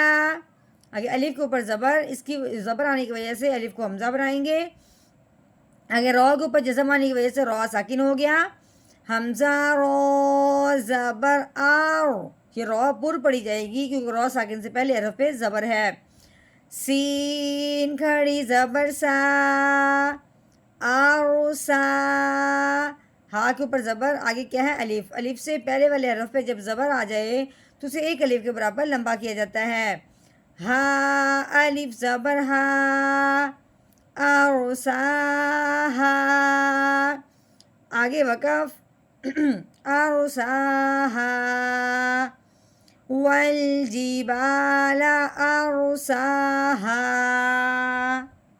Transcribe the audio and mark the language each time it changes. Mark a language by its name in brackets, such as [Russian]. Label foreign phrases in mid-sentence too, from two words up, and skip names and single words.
[Urdu] آگے الف کے اوپر زبر، اس کی زبر آنے کی وجہ سے الف کو حمزہ بنائیں گے، آگے رو کے اوپر جزم آنے کی وجہ سے رو ساکن ہو گیا، حمزہ رو زبر آر، یہ رو پر پڑھی جائے گی کیونکہ رو ساکن سے پہلے حرف پہ زبر ہے۔ سین کھڑی زبر سا، آرسا، ہا کے اوپر زبر، آگے کیا ہے الف سے پہلے والے حرف پہ جب زبر آ جائے تو اسے ایک الف کے برابر لمبا کیا جاتا ہے۔ ہا الف زبر ہا، آرسا ہا، آگے وقف، آرسا ہا، [Arabic] والجبال ارساہا۔